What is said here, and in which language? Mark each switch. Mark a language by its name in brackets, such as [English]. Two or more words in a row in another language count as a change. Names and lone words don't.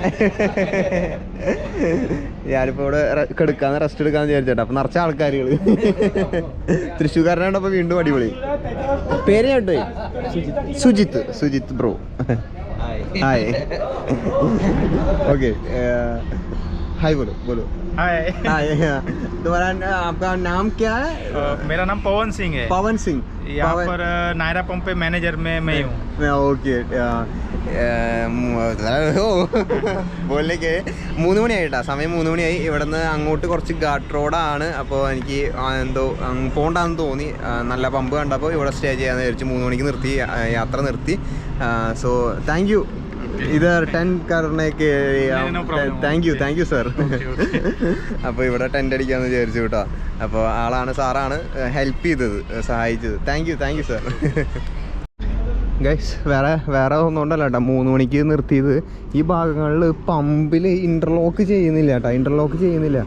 [Malayalam] ഞാനിപ്പോൾ ഇവിടെ റെസ്റ്റ് എടുക്കാന്ന് വിചാരിച്ചേട്ടാ. അപ്പോൾ നിറച്ച ആൾക്കാരുകൾ തൃശ്ശൂർക്കാരനാണ്. അപ്പോൾ വീണ്ടും അടിപൊളി. പേര് കേട്ടോ? സുജിത്ത് ബ്രോ. ഹായ്. ഓക്കെ, [Hindi] हाय बोलो हाय। तुम्हारा आपका नाम क्या है? मेरा नाम पवन सिंह है। पवन सिंह यहाँ पर नायरा पंप पे मैनेजर में मैं हूँ। [Malayalam] ഓക്കെ. ബോളിലേക്ക് 3 മണിയായിട്ടാ. സമയം 3 മണിയായി. ഇവിടെ നിന്ന് അങ്ങോട്ട് കുറച്ച് ഘാട്ട് റോഡാണ്. അപ്പോൾ എനിക്ക് എന്തോ പോകണ്ടെന്ന് തോന്നി. നല്ല പമ്പ് കണ്ടപ്പോൾ ഇവിടെ സ്റ്റേ ചെയ്യാമെന്ന് വിചാരിച്ചു. 3 മണിക്ക് നിർത്തി, യാത്ര നിർത്തി. [English] so thank you. [Hindi] इधर टेंट करने के [English] thank you sir. [Malayalam] അപ്പോൾ ഇവിടെ ടെൻ്റ് അടിക്കാമെന്ന് വിചാരിച്ചു കേട്ടോ. അപ്പോൾ ആളാണ്, സാറാണ് ഹെൽപ്പ് ചെയ്തത്, സഹായിച്ചത്. [English] thank you sir. [Malayalam] ഗൈസ്, വേറെ ഒന്നുകൊണ്ടല്ല കേട്ടോ 3 മണിക്ക് നിർത്തിയത്. ഈ ഭാഗങ്ങളിൽ പമ്പിൽ ഇൻ്റർലോക്ക് ചെയ്യുന്നില്ല കേട്ടോ.